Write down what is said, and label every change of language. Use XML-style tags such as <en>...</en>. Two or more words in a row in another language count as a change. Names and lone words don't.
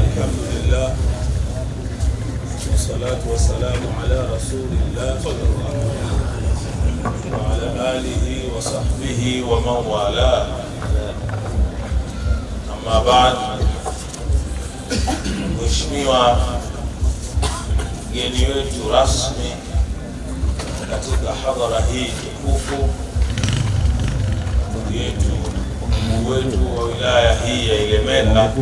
<ar>الحمد لله والصلاة والسلام على رسول الله وعلى آله وصحبه ومن والاه. أما بعد،</ar> <sw>Mheshimiwa mgeni wetu rasmi katika hadhara hii tukufu, ndugu yetu mkuu wetu wa wilaya hii ya Ilemela,</sw>